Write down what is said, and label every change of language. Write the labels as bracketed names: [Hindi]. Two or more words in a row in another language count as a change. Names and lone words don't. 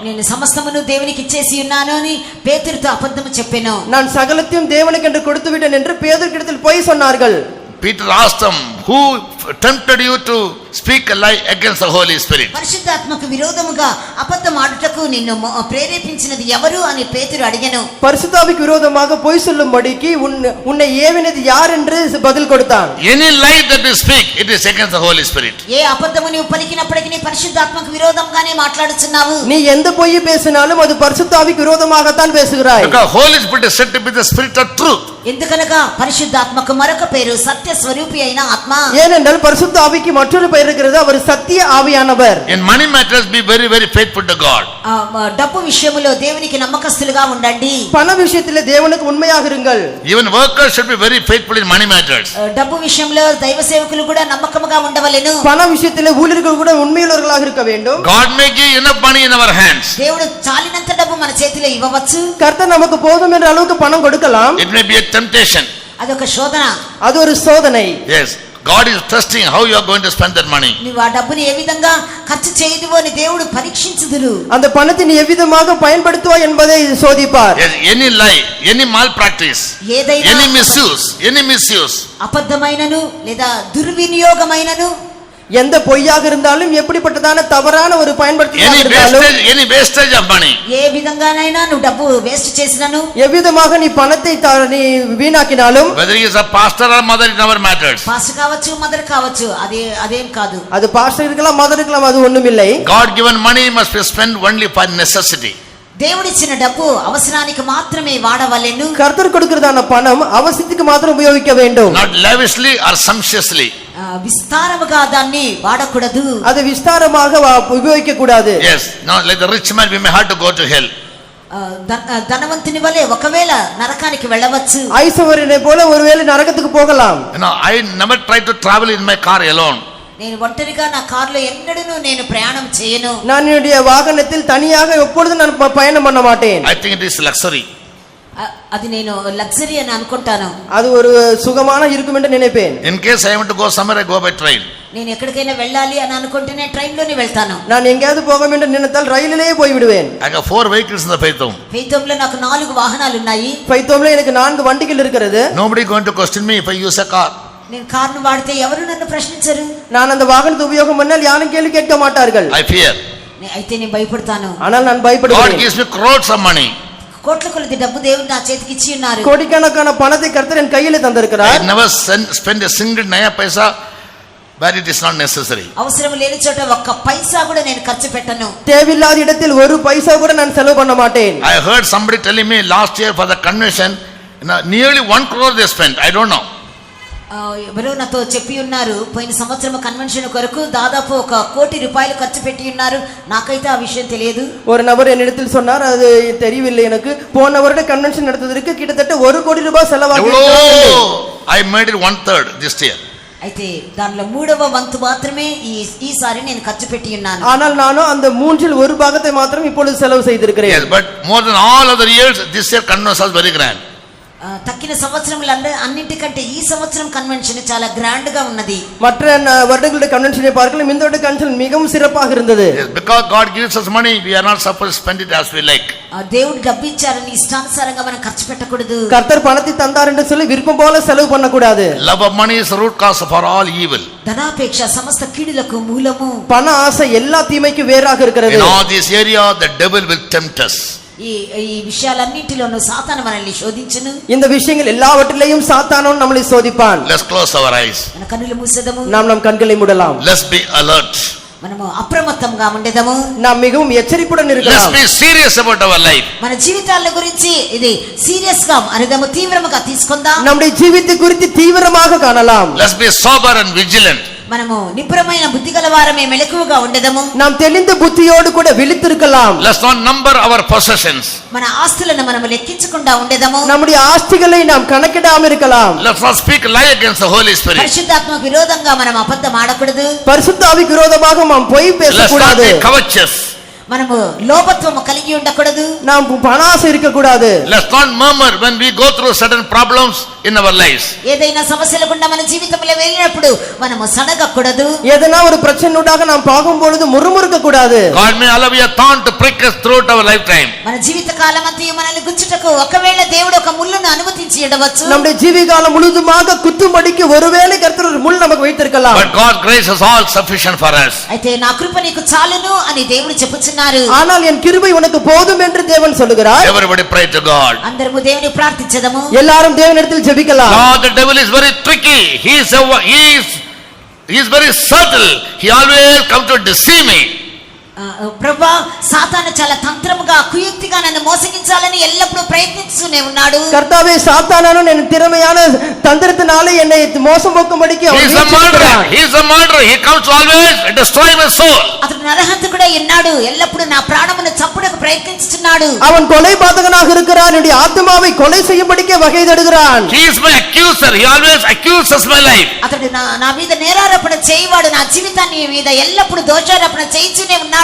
[Telugu] నేను సమస్తమును దేవునికి ఇచ్చేసి ఉన్నాను అని పేతురుతో అబద్ధము చెప్పెను. [Tamil] நான் సகలத்தையும் தேவனுக்கு என்று கொடுத்து விட்டேன் என்று பேதுருவிடத்தில் பொய் சொன்னார்கள். [English] Peter asked them, who tempted you to speak a lie against the Holy Spirit? [Telugu] పరిశుద్ధాత్మకు విరోధముగా అబద్ధం ఆడుటకు నిన్ను ప్రేరేపించినది ఎవరు అని పేతురు అడిగెను. [Tamil] பரிசுத்தாவிக்கு விரோதமாக பொய் சொல்லும்படிக்கு உன்னை ஏவினது யார் என்று பதில் கொடுத்தான். [English] Any lie that you speak, it is against the Holy Spirit. [Telugu] ఏ అబద్ధము నీవు పలికినప్పటికీ నీ పరిశుద్ధాత్మకు విరోధంగానే మాట్లాడుచున్నావు. [Tamil] நீ எந்த பொய் பேசினாலும் அது பரிசுத்தாவிக்கு விரோதமாகத்தான் பேசுகிறாய். [English] Because Holy Spirit is said to be the spirit of truth. [Telugu] ఎందుకనగా పరిశుద్ధాత్మకు మరొక పేరు సత్య స్వరూపి అయిన ఆత్మ. [Tamil] ஏனென்றால் பரிசுத்த ஆவிக்கு மற்றொரு பெயர் இருக்கிறது, அவர் சத்திய ஆவியானவர். [English] In money matters, be very very faithful to God. [Telugu] డబ్బు విషయములో దేవునికి నమ్మకస్తులుగా ఉండండి. [Tamil] பண விஷயத்திலே தேவனுக்கு உண்மையாக இருங்கள். [English] Even workers should be very faithful in money matters. [Telugu] డబ్బు విషయంలో దైవ సేవకులు కూడా నమ్మకముగా ఉండవలెను. [Tamil] பண விஷயத்திலே ஊழியர்கள் கூட உண்மையுள்ளவர்களாக இருக்க வேண்டும். [English] God may give enough money in our hands. [Telugu] దేవుడు చాలినంత డబ్బు మన చేతిలో ఇవ్వవచ్చు. [Tamil] கர்த்தர் நமக்கு போதும் என்ற அளவுக்கு பணம் கொடுக்கலாம். [English] It may be a temptation. [Telugu] అదొక శోధన. [Tamil] அது ஒரு சோதனை. [English] Yes, God is testing how you are going to spend that money. [Telugu] నీవు ఆ డబ్బుని ఏ విధంగా ఖర్చు చేయదువో అని దేవుడు పరీక్షించుదురు. [Tamil] அந்த பணத்தை நீ எவ்விதமாக பயன்படுத்துவாய் என்பதை சோதிப்பார். [English] Yes, any lie, any malpractice, [Telugu] ఏదైనా [English] any misuse. [Telugu] అబద్ధమైనను లేదా దుర్వినియోగమైనను, [Tamil] எந்த பொய்யாக இருந்தாலும் எப்படிப்பட்டதான தவறான ஒரு [English] any wastage of money. [Telugu] ఏ విధంగానైనా నువ్వు డబ్బు వేస్ట్ చేసినను, [Tamil] எவ்விதமாக நீ பணத்தை நீ வீணாக்கினாலும், [English] whether he is a pastor or mother, it never matters. [Telugu] పాస్టర్ కావచ్చు మదర్ కావచ్చు, అదేం కాదు. [Tamil] அது பாஸ்டர் இருக்கலாம் மதர் இருக்கலாம், அது ஒண்ணுமில்லை. [English] God given money must be spent only for necessity. [Telugu] దేవుడిచ్చిన డబ్బు అవసరానికి మాత్రమే వాడవలెను. [Tamil] கர்த்தர் கொடுக்கிறதான பணம் அவசியத்துக்கு மாத்திரம் உபயோகிக்க வேண்டும். [English] Not lavishly or sumptuously. [Telugu] విస్తారముగా దాన్ని వాడకూడదు. [Tamil] அது விஸ்தாரமாக உபயோகிக்க கூடாது. [English] Yes, not like the rich man, we may have to go to hell. [Telugu] ధనవంతుని వలె ఒకవేళ నరకానికి వెళ్ళవచ్చు. [Tamil] ஐஸ்வர்யனை போல ஒருவேளை நரகத்துக்கு போகலாம். [English] I never try to travel in my car alone. [Telugu] నేను ఒంటరిగా నా కారులో ఎన్నడూ నేను ప్రయాణం చేయను. [Tamil] நான் என்னுடைய வாகனத்தில் தனியாக எப்பொழுதும் நான் பயணம் பண்ண மாட்டேன். [English] I think it is luxury. [Telugu] అది నేను లగ్జరీ అని అనుకుంటాను. [Tamil] அது ஒரு சுகமான இருக்கும் என்று நினைப்பேன். [English] In case I want to go somewhere, I go by train. [Telugu] నేను ఎక్కడికైనా వెళ్ళాలి అని అనుకుంటేనే ట్రైన్ లోనే వెళ్తాను. [Tamil] நான் எங்கேயாவது போக வேண்டும் நினைத்தால் ரயிலிலேயே போய் விடுவேன். [English] I have 4 vehicles in the Faith Home. [Telugu] Faith Home లో నాకు 4 వాహనాలు ఉన్నాయి. [Tamil] Faith Home లో எனக்கு 4 வண்டிகள் இருக்கிறது. [English] Nobody going to question me if I use a car. [Telugu] నేను కారును వాడితే ఎవరు నన్ను ప్రశ్నించరు. [Tamil] நான் அந்த வாகனத்தை உபயோகம் பண்ணால் யாரும் கேள்வி கேட்க மாட்டார்கள். [English] I fear. [Telugu] అయితే నేను భయపడతాను. [Tamil] ஆனால் நான் பயப்படுகிறேன். [English] God gives me crores of money. [Telugu] కోట్ల కొలది డబ్బు దేవుడు నా చేతికి ఇచ్చి ఉన్నారు. [Tamil] கோடிக்கணக்கான பணத்தை கர்த்தர் என் கையிலே தந்திருக்கிறார். [English] I never spend a single [Hindi] नया पैसा [English] where it is not necessary. [Telugu] అవసరం లేని చోట ఒక్క పైసా కూడా నేను ఖర్చు పెట్టను. [Tamil] தேவையில்லாத இடத்தில் ஒரு பைசா கூட நான் செலவு பண்ண மாட்டேன். [English] I heard somebody telling me last year for the convention, nearly 1 crore they spent. I don't know. [Telugu] ఎవరో నాతో చెప్పి ఉన్నారు, పోయిన సంవత్సరం కన్వెన్షన్ కొరకు దాదాపు 1 కోటి రూపాయలు ఖర్చు పెట్టి ఉన్నారు. నాకైతే ఆ విషయం తెలియదు. [Tamil] ஒரு நபர் என்னிடத்தில் சொன்னார், அது தெரியவில்லை எனக்கு. போன வருட கன்வென்ஷன் நடத்துவதற்கு கிட்டத்தட்ட 1 கோடி ரூபாய் செலவாகியது. [English] I made it 1/3 this year. [Telugu] అయితే దానిలో 3వ వంతు మాత్రమే ఈసారి నేను ఖర్చు పెట్టి ఉన్నాను. [Tamil] ஆனால் நானும் அந்த 3இல் 1 பாகத்தை மாத்திரம் இப்பொழுது செலவு செய்திருக்கிறேன். [English] Yes, but more than all other years, this year convention was very grand. [Telugu] తక్కిన సంవత్సరములంటే అన్నిటికంటే ఈ సంవత్సరం కన్వెన్షన్ చాలా గ్రాండ్ గా ఉన్నది. [Tamil] மற்ற வருடங்களுடைய கன்வென்ஷனை பார்க்கலாம், இந்த வருட கன்வென்ஷன் மிகவும் சிறப்பாக இருந்தது. [English] Yes, because God gives us money, we are not supposed to spend it as we like. [Telugu] దేవుడు డబ్బు ఇచ్చారని ఇష్టానుసారంగా మనం ఖర్చు పెట్టకూడదు. [Tamil] கர்த்தர் பணத்தை தந்தார் என்று சொல்லி விருப்பம் போல செலவு பண்ண கூடாது. [English] Love of money is the root cause for all evil. [Telugu] ధనాపేక్ష సమస్త కీడులకు మూలము. [Tamil] பண ஆசை எல்லா தீமைக்கும் வேறாக இருக்கிறது. [English] In all this area the devil will tempt us. [Telugu] ఈ ఈ విషయాలన్నింటిలోనూ సాతాను మనల్ని శోధించును. [Tamil] இந்த விஷயங்கள் எல்லாவற்றிலேயும் சாத்தானும் நம்மளை சோதிப்பான். [English] Let's close our eyes. [Telugu] మన కన్నులు మూసేదము. [Tamil] நாம் நம் கண்களை மூடலாம். [English] Let's be alert. [Telugu] మనము అప్రమత్తంగా ఉండేదము. [Tamil] நாம் மிகவும் எச்சரிப்புடன் [English] Let's [Tamil] இருக்கலாம். [English] be serious about our life. [Telugu] మన జీవితాల గురించి ఇది సీరియస్ గా అనేదము, తీవ్రంగా తీసుకుందాం. [Tamil] நம்முடைய ஜீவித்தை குறித்து தீவிரமாக காணலாம். [English] Let's be sober and vigilant. [Telugu] మనము నిపుణమైన బుద్ధి గల వారమే, మెలకువగా ఉండేదము. [Tamil] நாம் தெளிந்த புத்தியோடு கூட விழித்திருக்கலாம். [English] Let's not number our possessions. [Telugu] మన ఆస్తులను మనము లెక్కించకుండా ఉండేదము. [Tamil] நம்முடைய ஆஸ்திகளை நாம் கணக்கிடாம இருக்கலாம். [English] Let's not speak lie against the Holy Spirit. [Telugu] పరిశుద్ధాత్మకు విరోధంగా మనం అబద్ధం ఆడకూడదు. [Tamil] பரிசுத்த ஆவிக்கு விரோதமாக நாம் பொய் [English] Let's not [Tamil] பேசக்கூடாது. [English] be covetous. [Telugu] మనము లోభత్వము కలిగి ఉండకూడదు. [Tamil] நாம் பணாசை இருக்க கூடாது. [English] Let's not murmur when we go through certain problems in our lives. [Telugu] ఏదైనా సమస్యల గుండా మన జీవితంలో వెళ్ళినప్పుడు మనము సడగకూడదు. [Tamil] எதனா ஒரு பிரச்சனையோடாக நாம் போகும் பொழுது முறுமுறுக்க கூடாது. [English] God may allow a thorn to prick us throughout our lifetime. [Telugu] మన జీవిత కాలమంతయు మనల్ని గుచ్చుటకు ఒకవేళ దేవుడు ఒక ముళ్ళును అనుమతించి ఉండవచ్చు. [Tamil] நம்முடைய ஜீவிகாலம் முழுதுமாக குத்துமடிக்கு ஒருவேளை கர்த்தர் ஒரு முள் நமக்கு வைத்திருக்கலாம். [English] But God's grace is all sufficient for us. [Telugu] అయితే నా కృప నీకు చాలును అని దేవుడు చెప్పుచున్నారు. [Tamil] ஆனால் என் கிருபை உனக்கு போதும் என்று தேவன் சொல்லுகிறார். [English] Everybody pray to God. [Telugu] అందరము దేవుని ప్రార్థించదము. [Tamil] எல்லாரும் தேவனிடத்தில் ஜெபிக்கலாம். [English] God, the devil is very tricky. He is very subtle. He always comes to deceive me. [Telugu] ప్రభువా, సాతాను చాలా తంత్రముగా కుయుక్తిగా నన్ను మోసగించాలని ఎల్లప్పుడూ ప్రయత్నిస్తూనే ఉన్నాడు. [Tamil] கர்த்தாவே, சாத்தானானவன் என் திறமையான தந்திரத்தினாலே என்னை மோசம் போக்கும்படிக்கு [English] He [Tamil] அவன் [English] is a murderer. [Tamil] முயற்சிக்கிறான். [English] He is a murderer. He comes to always destroy my soul. [Telugu] అతడు నరహంతకుడై ఉన్నాడు. ఎల్లప్పుడూ నా ప్రాణమును చంపుటకు ప్రయత్నిస్తున్నాడు. [Tamil] அவன் கொலை பாதகனாக இருக்கிறான். என்னுடைய ஆத்மாவை கொலை செய்யும்படிக்கு வகை தேடுகிறான். [English] He is my accuser. He always accuses my life. [Telugu] అతడు నా మీద నేరారోపణ చేయవాడు. నా జీవితాన్ని మీద ఎల్లప్పుడూ దోషారోపణ చేయించునే ఉన్నాడు.